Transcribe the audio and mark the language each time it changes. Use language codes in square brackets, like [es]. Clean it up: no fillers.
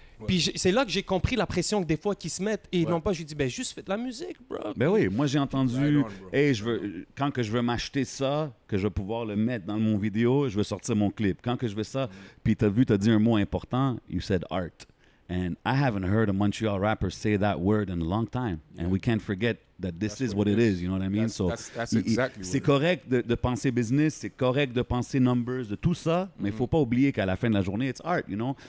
[fr] Ouais. Puis c'est là que j'ai compris la pression que des fois qu'ils se mettent, et Ouais. non pas, je lui dis, ben juste fais de la musique, bro. Ben oui, moi j'ai entendu, [en] Right on, bro. [fr] hey, quand que je veux m'acheter ça, que je vais pouvoir le mettre dans mon vidéo, je vais sortir mon clip. Quand que je veux ça, puis t'as dit un mot important, [en] you said art. And I haven't heard a Montreal rapper say that word in a long time. And we can't forget that this is what it is, you know what I mean? That's exactly [fr] c'est [en] what it [fr] correct de penser business, c'est correct de penser numbers, de tout ça, mais il faut pas oublier qu'à la fin de la journée, [en] it's art, you know?